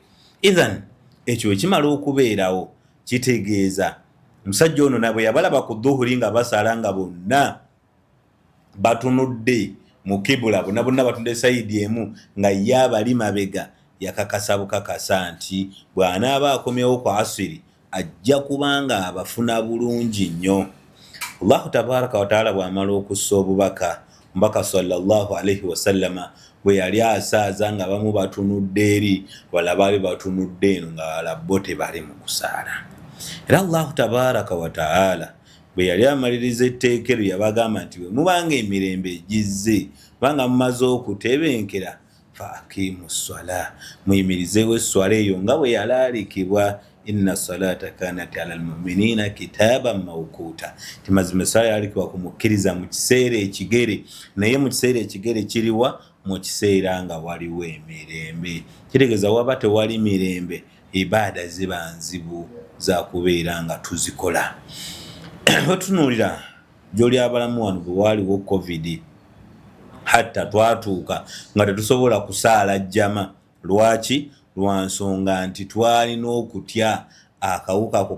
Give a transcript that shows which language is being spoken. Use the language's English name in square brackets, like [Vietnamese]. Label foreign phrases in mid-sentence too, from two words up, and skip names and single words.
[Ganda] Ithan ekyo ekimala okubeerawo kitegeeza omusajja ono nabwe yabalaba ku dhuhuri nga basaala nga bonna batunudde mu kibula, bonna batunudde sayidi emu, nga ye abali mabega yakakasa bukakasa nti bw'anaaba akomyewo ku asiri ajja kubanga abafuna bulungi nnyo. [Arabic] الله تبارك وتعالى [Ganda] bw'amala okussa obubaka, omubaka [Arabic] صلى الله عليه وسلم [Ganda] bwe yali asaaza nga bamu batunudde eri, bala baali batunudde eno nga bala bo tebali mu kusaala. Era [Arabic] الله تبارك وتعالى [Ganda] bwe yali amaliriza etteeka eryo yabagamba nti bwe mubanga emirembe egizze, banga mumaze okutebenkera, [Arabic] فأقيموا الصلاة, [Ganda] muyimirizeewo esswala eyo nga bwe yalaalikibwa, [Arabic] إن الصلاة كانت على المؤمنين كتابا موقوتا, [Ganda] ti mazima esswala yalaalikibwa ku mukkiriza mu kiseera ekigere, naye mu kiseera ekigere kiriwa? Mu kiseera nga waliwo emirembe. Kitegeeza waba tewali mirembe, ibaada ziba nzibu za kubeera nga tuzikola. Bwetunuulira gy'oli abalamu wano bwe waaliwo covid, hatta twatuuka nga tetusobola kusaala jjama, lwaki lwansonga nti twalina okutya akawuka ako